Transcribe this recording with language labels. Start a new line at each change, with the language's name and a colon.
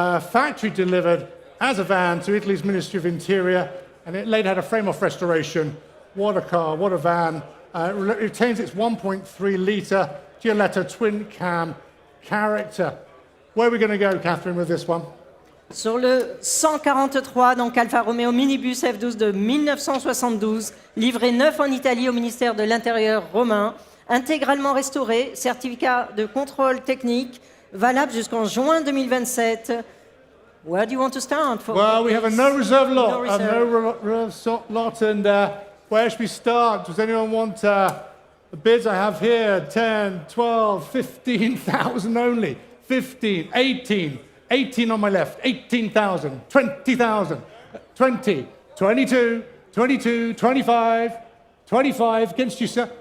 English: Factory delivered as a van to Italy's Ministry of Interior, and it later had a frame-off restoration. What a car, what a van. It retains its 1.3-litre Gioletta twin-cam character. Where are we going to go, Catherine, with this one?
French: Sur le 143, donc Alfa Romeo Minibus F12 de 1972, livré neuf en Italie au ministère de l'Intérieur romain, intégralement restauré, certificat de contrôle technique, valable jusqu'en juin 2027.
English: Where do you want to start? Well, we have a no reserve lot. No A no reserve lot, and where should we start? Does anyone want the bids I have here? 10, 12, 15,000 only. 15, 18, 18 on my left, 18,000, 20,000, 20, 22, 22, 25, 25 against you, sir.